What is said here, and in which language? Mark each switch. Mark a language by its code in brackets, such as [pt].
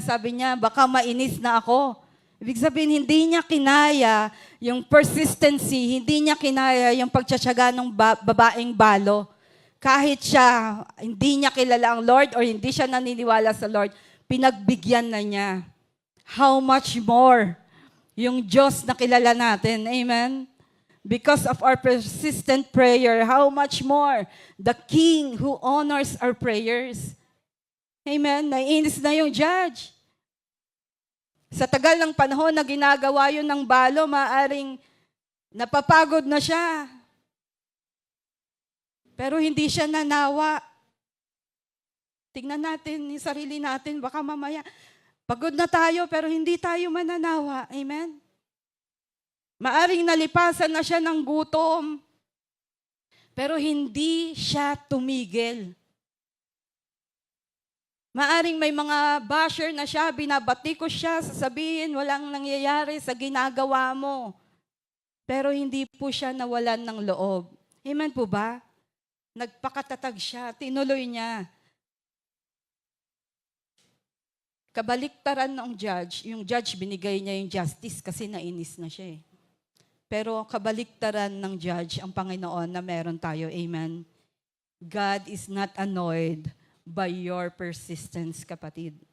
[tl] Sabi niya, baka mainis na ako. Ibig sabihin, hindi niya kinaya yung persistency, hindi niya kinaya yung pagtsatsaga ng babaeng balo. Kahit siya, hindi niya kilala ang Lord or hindi siya naniniwala sa Lord, pinagbigyan na niya. [en] How much more [tl] yung Diyos na kilala natin. Amen? [en] Because of our persistent prayer, how much more the King who honors our prayers. [tl] Amen? Naiinis na yung judge. Sa tagal ng panahon na ginagawa yun ng balo, maaring napapagod na siya. Pero hindi siya nanawa. Tingnan natin yung sarili natin, baka mamaya, pagod na tayo pero hindi tayo mananawa. Amen? Maaring nalipasan na siya ng gutom, pero hindi siya tumigil. Maaring may mga basher na siya, binabatikos siya, sasabihin, walang nangyayari sa ginagawa mo. Pero hindi po siya nawalan ng loob. Amen po ba? Nagpakatatag siya, tinuloy niya. Kabaliktaran ng judge, yung judge binigay niya yung justice kasi nainis na siya eh. Pero kabaliktaran ng judge ang Panginoon na meron tayo. Amen? [en] God is not annoyed by your persistence, kapatid.